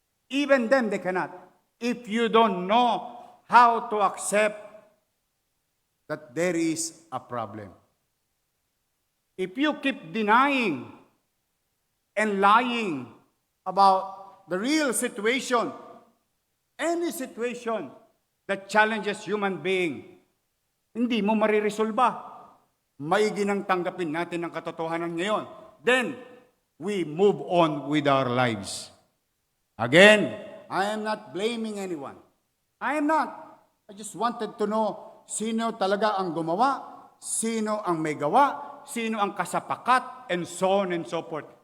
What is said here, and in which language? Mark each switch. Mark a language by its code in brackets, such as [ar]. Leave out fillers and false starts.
[en] Even them, they cannot. If you don't know how to accept that there is a problem. If you keep denying and lying about the real situation, any situation that challenges human being, [tl] hindi mo mariresolba. Maigi nang tanggapin natin ang katotohanan ngayon. [en] Then, we move on with our lives. Again, I am not blaming anyone. I am not. I just wanted to know [tl] sino talaga ang gumawa, sino ang may gawa, sino ang kasapakat, [en] and so on and so forth.